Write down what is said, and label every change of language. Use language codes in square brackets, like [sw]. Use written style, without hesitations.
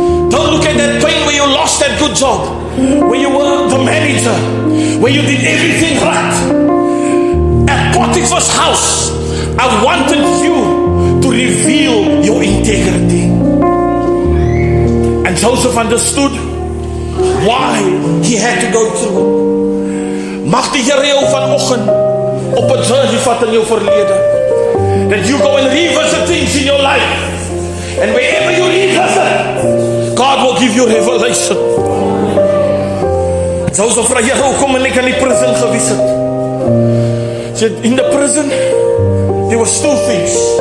[en] Don't look at that pain where you lost that good job, where you were the manager, where you did everything right. At Potiphar's house, I wanted you to reveal your integrity. And Joseph understood why he had to go through it. [af] Mag die Here jou vanoggend op 'n journey vat in jou verlede. [en] That you go and revisit things in your life. And wherever you revisit, God will give you revelation. [af] Joseph vra, Here, hoekom en ek in die prison gewees het? [en] Said, in the prison, there was two things.